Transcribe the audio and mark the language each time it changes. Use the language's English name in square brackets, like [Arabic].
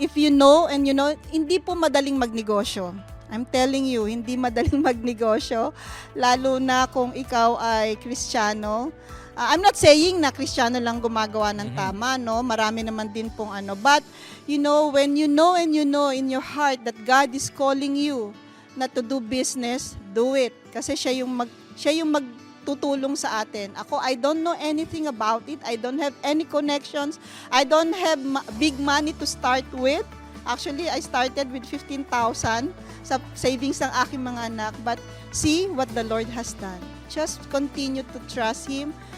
[Filipino] If you know, hindi po madaling magnegosyo. [English] I'm telling you, [Filipino] hindi madaling magnegosyo, lalo na kung ikaw ay Kristiyano. [English] I'm not saying [Filipino] na Kristiyano lang gumagawa ng tama, no? Marami naman din pong [English] But, when you know and you know in your heart that God is calling you na to do business, do it. [Filipino] Kasi siya yung magtutulong sa atin. [English] Ako, I don't know anything about it. I don't have any connections. I don't have big money to start with. Actually, I started with 15,000 [Filipino] sa savings ng aking mga anak. [English] But see what the Lord has done. Just continue to trust Him.